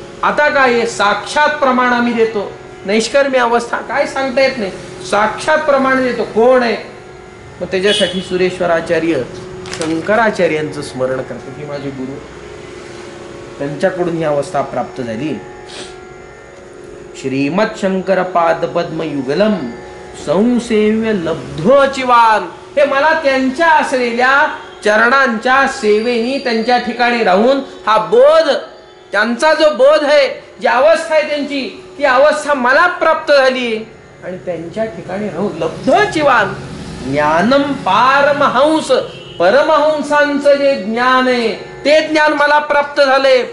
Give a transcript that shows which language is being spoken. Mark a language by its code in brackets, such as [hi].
[mr] आता काय साक्षात प्रमाण आम्ही देतो. नैष्कर्मी अवस्था काय सांगता येत नाही, साक्षात प्रमाण देतो. कोण आहे? मग त्याच्यासाठी सुरेश्वराचार्य शंकराचार्यांचं स्मरण करतो की माझे गुरु, त्यांच्याकडून ही अवस्था प्राप्त झाली. [sa] श्रीमत शंकर पाद पद्म युगलम संसेव्य लब्धोचिवान. [mr] हे मला त्यांच्या असलेल्या चरणांच्या सेवेनी, त्यांच्या ठिकाणी राहून हा बोध, त्यांचा जो बोध आहे, जी अवस्था आहे त्यांची, ती अवस्था मला प्राप्त झाली. आणि त्यांच्या ठिकाणी राहून [sa] लब्धोचिवान ज्ञानम पारमहंस, [mr] परमहंसांचं जे ज्ञान आहे ते ज्ञान मला प्राप्त झाले.